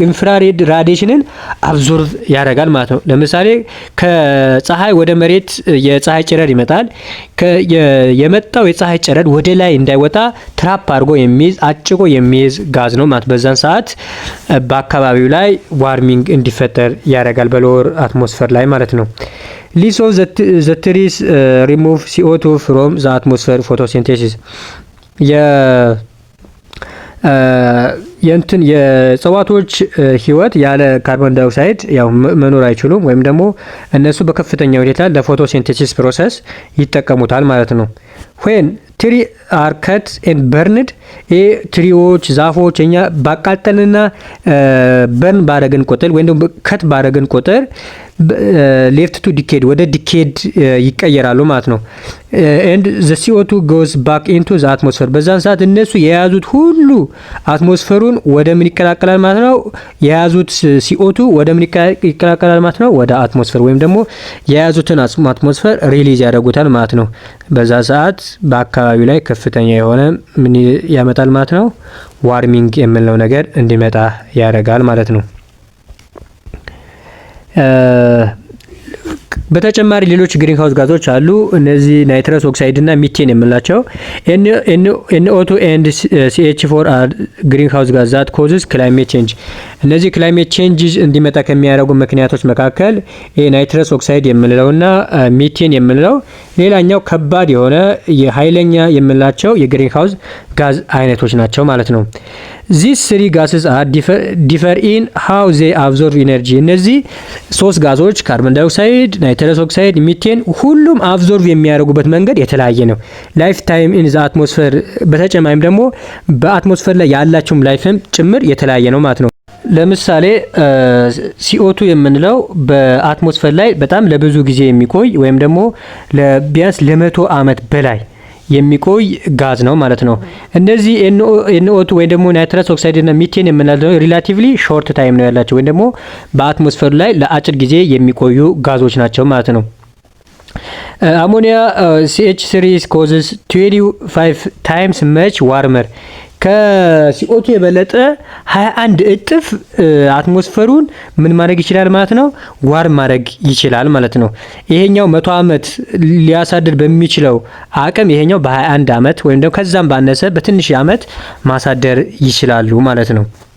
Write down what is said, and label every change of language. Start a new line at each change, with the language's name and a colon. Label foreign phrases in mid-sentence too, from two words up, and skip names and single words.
English: infrared radiation
Amharic: አብዞርቭ ያደርጋል ማለት ነው። ለምሳሌ ከፀሐይ ወደ መሬት የፀሐይ ጨረር ይመጣል። የመጣው የፀሐይ ጨረር ወደ ላይ እንዳይወጣ ትራፕ አድርጎ የሚይዝ አጭቆ የሚይዝ ጋዝ ነው ማለት። በዛን ሰዓት በአካባቢው ላይ ዋርሚንግ እንዲፈጠር ያደርጋል
English: lower atmosphere
Amharic: ላይ ማለት ነው።
English: leaves of the trees remove CO2 from the atmosphere photosynthesis።
Amharic: የእንትን የእጽዋቶች ህይወት ያለ ካርቦን ዳይኦክሳይድ ያው መኖር አይችሉም ወይም ደግሞ እነሱ በከፍተኛ ሁኔታ
English: photosynthesis process
Amharic: ይጠቀሙታል ማለት ነው።
English: when tree are cut and burned
Amharic: ትሪዎች ዛፎች እኛ ባቃጠልና በርን ባረግን ቁጥር ወይም ደግሞ ከት ባረግን ቁጥር
English: left to decay
Amharic: ወደ ዲኬድ ይቀየራሉ ማለት ነው።
English: and the CO2 goes back into the atmosphere።
Amharic: በዛን ሰዓት እነሱ የያዙት ሁሉ አትሞስፌሩን ወደ ምን ይቀላቀላል ማለት ነው? የያዙት CO2 ወደ ምን ይቀላቀላል ማለት ነው? ወደ አትሞስፌር ወይም ደግሞ የያዙትን አትሞስፌር ሪሊዝ ያደርጉታል ማለት ነው። በዛ ሰዓት በአካባቢው ላይ ከፍተኛ የሆነ ምን ያመጣል ማለት ነው? ዋርሚንግ የምንለው ነገር እንዲመጣ ያደርጋል ማለት ነው። በተጨማሪ ሌሎች
English: green house
Amharic: ጋዞች አሉ። እነዚህ
English: nitrous oxide
Amharic: እና ሚቴን የምንላቸው
English: NO2 and CH4 are green house gas that causes climate change።
Amharic: እነዚህ
English: climate change
Amharic: እንዲመጣ ከሚያደርጉ ምክንያቶች መካከል
English: nitrous oxide
Amharic: የምንለውና ሚቴን የምንለው ሌላኛው ከባድ የሆነ የኃይለኛ የምንላቸው
English: green house
Amharic: ጋዝ አይነቶች ናቸው ማለት ነው።
English: These three gases are differ in how they absorb energy።
Amharic: እነዚህ ሶስት ጋዞች ካርቦን ዳይኦክሳይድ፣
English: nitrous oxide፣
Amharic: ሚቴን ሁሉም አብዞርቭ የሚያደርጉበት መንገድ የተለያየ ነው።
English: life time in the atmosphere
Amharic: በተጨማሪም ደግሞ በአትሞስፌር ላይ ያላቸውም ላይፍም ጭምር የተለያየ ነው ማለት ነው። ለምሳሌ CO2 የምንለው በአትሞስፌር ላይ በጣም ለብዙ ጊዜ የሚቆይ ወይም ደግሞ ቢያንስ ለ100 ዓመት በላይ የሚቆይ ጋዝ ነው ማለት ነው። እነዚህ NO2 ወይ ደግሞ
English: nitrous oxide
Amharic: እና ሚቴን የምንለው
English: relatively short time
Amharic: ነው ያላቸው ወይም ደግሞ በአትሞስፌር ላይ ለአጭር ጊዜ የሚቆዩ ጋዞች ናቸው ማለት ነው። አሞኒያ
English: CH3 causes 25 times much warmer
Amharic: ከሲኦቱ የበለጠ 21 እጥፍ አትሞስፌሩን ምን ማድረግ ይችላል ማለት ነው? ዋር ማድረግ ይችላል ማለት ነው። ይሄኛው 100 ዓመት ሊያሳድር በሚችለው አቅም ይሄኛው በ21 ዓመት ወይም ደግሞ ከዛም ባነሰ በትንሽ ዓመት ማሳደር ይችላሉ ማለት ነው።